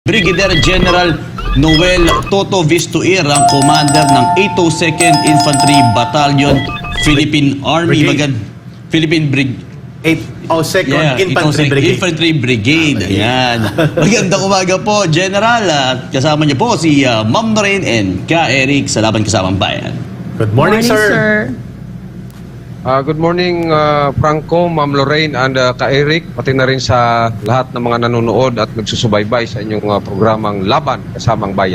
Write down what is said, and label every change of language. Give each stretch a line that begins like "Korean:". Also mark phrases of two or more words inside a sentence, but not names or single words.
Filipino: Brigadier General Noel Toto Vistuir, ang commander ng 802nd Infantry Battalion, Philippine Army, Philippine 802nd Infantry Brigade. Infantry Brigade. Ayan. Magandang umaga po, General. At kasama niyo po si Ma'am Lorraine and Ka Eric sa Laban Kasamang Bayan.
English: Good morning, sir.
Filipino: Good morning, Franco, Ma'am Lorraine, and Ka Eric, pati na rin sa lahat ng mga nanonood at nagsusubaybay sa inyong programang Laban Kasamang Bayan.